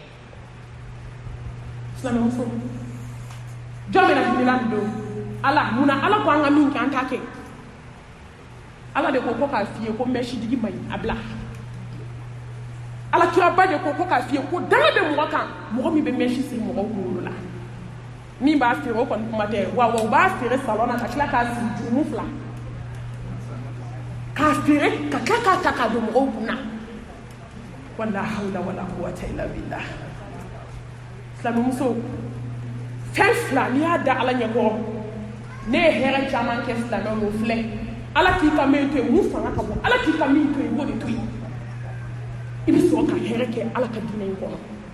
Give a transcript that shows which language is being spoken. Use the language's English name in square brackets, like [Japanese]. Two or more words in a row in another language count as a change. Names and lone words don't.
[Bambara] silamɛmuso jɔn bɛ na hinɛ la nin don ala munna ala ko an ka min kɛ an t'a kɛ ala de ko k'a f'i ye ko mɛsidigi man ɲi a bila ala kiraba de ko k'a f'i ye ko danga bɛ mɔgɔ kan mɔgɔ min bɛ mɛsi siri mɔgɔw kunkolo la min b'a feere o kɔni kuma tɛ wa u b'a feere salon na ka tila k'a siri jurumu 2 k'a feere ka tila k'a ta k'a don mɔgɔw kun na [Arabic] ولا حول ولا قوة إلا بالله [Bambara] silamɛmuso fɛn 2 n'i y'a da ala ɲɛkɔrɔ ne ye hɛrɛ caman kɛ silamɛw o filɛ ala k'i ka min to yen mun fanga ka bon ala k'i ka min to yen i b'o de to yen i bɛ sɔrɔ ka hɛrɛ kɛ ala ka diinɛ in kɔnɔ